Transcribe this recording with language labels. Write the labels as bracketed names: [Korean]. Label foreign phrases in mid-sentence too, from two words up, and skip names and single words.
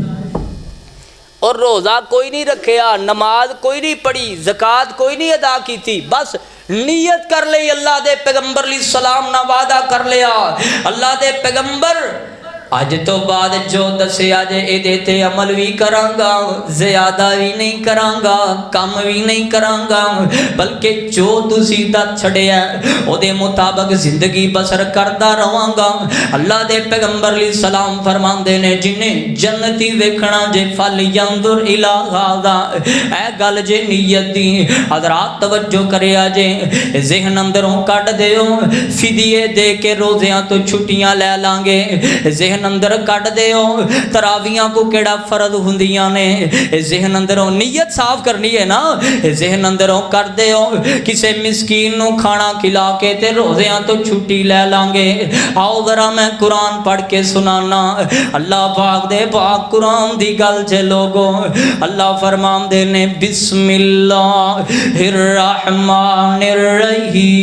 [Punjabi] ਔਰ ਰੋਜ਼ਾ ਕੋਈ ਨਹੀਂ ਰਖਿਆ, ਨਮਾਜ਼ ਕੋਈ ਨਹੀਂ ਪੜ੍ਹੀ, ਜ਼ਕਾਤ ਕੋਈ ਨਹੀਂ ਅਦਾ ਕੀ ਥੀ, ਬਸ ਨੀਅਤ ਕਰ ਲੀ ਅੱਲਾਹ ਦੇ ਪੈਗ਼ੰਬਰ [Arabic] عليه السلام [Punjabi] ਨਾ ਵਾਅਦਾ ਕਰ ਲਿਆ ਅੱਲਾਹ ਦੇ ਪੈਗ਼ੰਬਰ ਅੱਜ ਤੋ ਬਾਦ ਜੋ ਦੱਸਿਆ ਜੇ ਇਹਦੇ ਤੇ ਅਮਲ ਭੀ ਕਰਾਂਗਾ, ਜ਼ਿਆਦਾ ਭੀ ਨਹੀਂ ਕਰਾਂਗਾ, ਕਮ ਭੀ ਨਹੀਂ ਕਰਾਂਗਾ, ਬਲਕਿ ਜੋ ਤੁਸੀ ਦੱਸ ਛੱਡਿਆ ਓਦੇ ਮੁਤਾਬਿਕ ਜ਼ਿੰਦਗੀ ਬਸਰ ਕਰਦਾ ਰਹਾਂਗਾ। ਅੱਲਾਹ ਦੇ ਪੈਗ਼ੰਬਰ [Arabic] عليه السلام [Punjabi] ਫ਼ਰਮਾਂਦੇ ਨੇ ਜਿਨ੍ਹੇਂ ਜੰਨਤੀ ਵੇਖਣਾ ਜੇ [Arabic] فلينظر إلى هذا, [Punjabi] ਐ ਗੱਲ ਜੇ ਨੀਅਤ ਦੀ ਹਜ਼ਰਾਤ ਤਵੱਜੋ ਕਰਿਆ ਜੇ ਜ਼ਹਨ ਅੰਦਰੋਂ ਕੱਟ ਦਿਓ, ਫ਼ਿਦੀਏ ਦੇ ਕੇ ਰੋਜ਼ਿਆਂ ਤੋ ਛੁੱਟੀਆਂ ਲੈ ਲਾਂਗੇ, ਜ਼ਹਨ ذہن اندر کٹ دیو تراویاں کو کیڑا فرض ہوندیاں نے ذہن اندروں نیت صاف کرنی ہے نا ذہن اندروں کر دیو کسے مسکین نو کھانا کھلا کے تے روزیاں تو چھٹی لے لیں گے آؤ ذرا میں قرآن پڑھ کے سنانا اللہ پاک دے پاک قرآن دی گل چے لوگو اللہ فرمان دے نے [Arabic] بسم اللہ الرحمن الرحیم